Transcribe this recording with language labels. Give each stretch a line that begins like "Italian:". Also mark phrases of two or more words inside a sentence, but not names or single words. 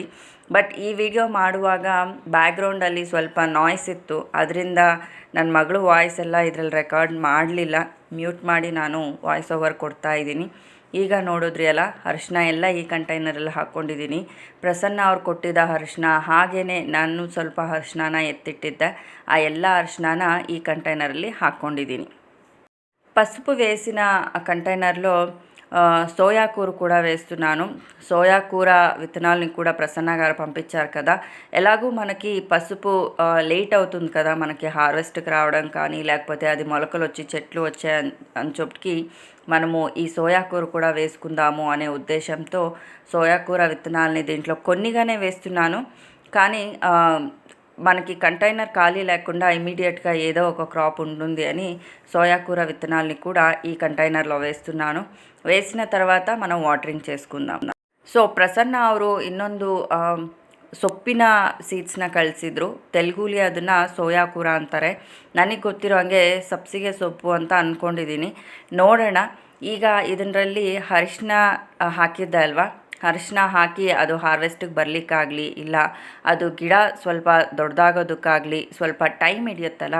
Kannada: ಬಟ್ ಈ ವಿಡಿಯೋ ಮಾಡುವಾಗ ಬ್ಯಾಕ್ಗ್ರೌಂಡಲ್ಲಿ ಸ್ವಲ್ಪ ನಾಯ್ಸ್ ಇತ್ತು, ಅದರಿಂದ ನನ್ನ ಮಗಳು ವಾಯ್ಸ್ ಎಲ್ಲ ಇದರಲ್ಲಿ ರೆಕಾರ್ಡ್ ಮಾಡಲಿಲ್ಲ. ಮ್ಯೂಟ್ ಮಾಡಿ ನಾನು
English: voice over
Kannada: ಕೊಡ್ತಾ ಇದ್ದೀನಿ. ಈಗ ನೋಡಿದ್ರಿ ಅಲ್ಲ, ಅರಿಶಿನ ಎಲ್ಲ ಈ ಕಂಟೈನರಲ್ಲಿ ಹಾಕ್ಕೊಂಡಿದ್ದೀನಿ. ಪ್ರಸನ್ನ ಅವ್ರು ಕೊಟ್ಟಿದ್ದ ಅರಿಶಿನ ಹಾಗೆಯೇ ನಾನು ಸ್ವಲ್ಪ ಅರಿಶಿನ ಎತ್ತಿಟ್ಟಿದ್ದೆ. ಆ ಎಲ್ಲ ಅರಿಶಿನ ಈ కంటైనರಲ್ಲಿ ಹಾಕ್ಕೊಂಡಿದ್ದೀನಿ.
Telugu: పసుపు వేసిన కంటైనర్లో సోయా కూర కూడా వేస్తున్నాను. సోయా కూర విత్తనాలని కూడా ప్రసన్న గారు పంపించారు కదా. ఎలాగూ మనకి పసుపు లేట్ అవుతుంది కదా మనకి హార్వెస్ట్కి రావడం కానీ, లేకపోతే అది మొలకలు వచ్చి చెట్లు వచ్చాయి అని చెప్పి మనము ఈ సోయా కూర కూడా వేసుకుందాము అనే ఉద్దేశంతో సోయా కూర విత్తనాలని దీంట్లో కొన్నిగానే వేస్తున్నాను. కానీ మనకి కంటైనర్ ఖాళీ లేకుండా ఇమీడియట్గా ఏదో ఒక క్రాప్ ఉంటుంది అని సోయా కూర విత్తనాలని కూడా ఈ కంటైనర్లో వేస్తున్నాను. వేసిన తర్వాత మనం ವಾಟರಿಂಗ್ చేసుకుందాం.
Kannada: ಸೊ ಪ್ರಸನ್ನ ಅವರು ಇನ್ನೊಂದು ಸೊಪ್ಪಿನ ಸೀಡ್ಸ್ನ ಕಳಿಸಿದ್ರು. ತೆಲುಗುಲಿ ಅದನ್ನು ಸೋಯಾ ಕೂರ ಅಂತಾರೆ. ನನಗೆ ಗೊತ್ತಿರೋ ಹಾಗೆ ಸಬ್ಸಿಗೆ ಸೊಪ್ಪು ಅಂತ ಅಂದ್ಕೊಂಡಿದ್ದೀನಿ. ನೋಡೋಣ. ಈಗ ಇದರಲ್ಲಿ ಅರಿಶಿನ ಹಾಕಿದ್ದೆ ಅಲ್ವಾ, ಅರಿಶಿನ ಹಾಕಿ ಅದು ಹಾರ್ವೆಸ್ಟಿಗೆ ಬರಲಿಕ್ಕಾಗಲಿ, ಇಲ್ಲ ಅದು ಗಿಡ ಸ್ವಲ್ಪ ದೊಡ್ಡದಾಗೋದಕ್ಕಾಗಲಿ ಸ್ವಲ್ಪ ಟೈಮ್ ಹಿಡಿಯುತ್ತಲ್ಲ.